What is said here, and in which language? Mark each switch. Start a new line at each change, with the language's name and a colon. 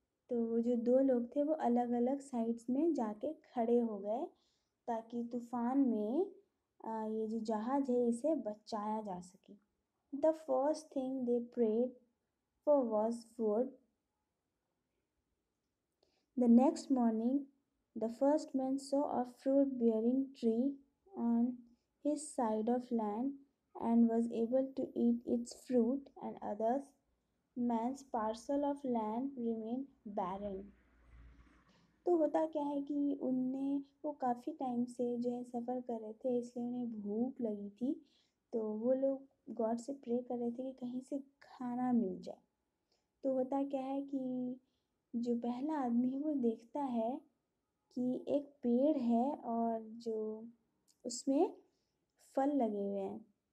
Hindi: तो वो जो दो लोग थे वो अलग अलग साइड्स में जाके खड़े हो गए ताकि तूफान में ये जो जहाज है इसे बचाया जा सके।
English: The first thing they prayed for was food. The next morning, the first man saw a fruit-bearing tree on his side of land and was able to eat its fruit, and others man's parcel of land remained barren.
Hindi: तो होता क्या है कि वो काफ़ी time से जो है सफ़र कर रहे थे, इसलिए उन्हें भूख लगी थी। तो वो लोग गॉड से प्रे कर रहे थे कि कहीं से खाना मिल जाए। तो होता क्या है कि जो पहला आदमी है वो देखता है कि एक पेड़ है और जो उसमें फल लगे हुए हैं।